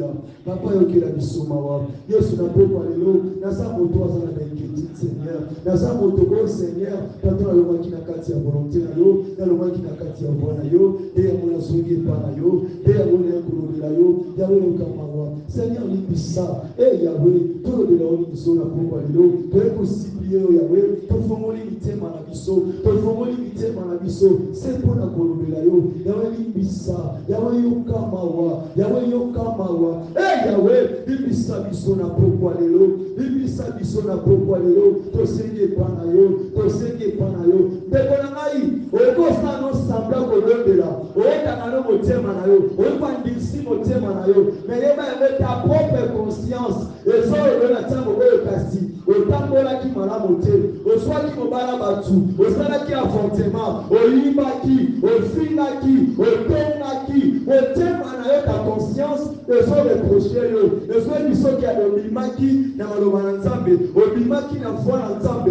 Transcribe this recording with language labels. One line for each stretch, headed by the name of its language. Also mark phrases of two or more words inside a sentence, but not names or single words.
Lingala: Papa yokela biso mawa Yesu na pokwa lelo naza moto aza na inquiétude Seigneur naza moto oyo Seigneur tanto nalongwaki na kati ya volonté na yo nalongwaki na kati ya voie na yo nde yango nazongi epa na yo nde yango naye kolobela yo yawe lokamawa Seigneur limbisa yawe tolobela yo biso na pokwa lelo toye kosiplie yo yawe tofongoli mitema na biso tofongoli mitema na biso se mpona kolobela yo yawe limbisa yawe yokamawa yawe yokamawa yawe limbisa biso na pokwa lelo limbisa biso na pokwa lelo tosengi epa na yo tosengi epa na yo ndeko na ngai okosala no sambla kolobela oyekaka no motema na yo oyebandisi motema na yo meyeba yango
French: ta propre conscience
Lingala: ezolobe na ntango oyo kasi otambolaki malamu te ozwaki mobala batu osalaki avortement oyimbaki ofingaki otongaki motema na yo
French: ta conscience
Lingala: ezoreproche yo ezoyebi soki obimaki na maloba na Nzambe obimaki na foi na Nzambe.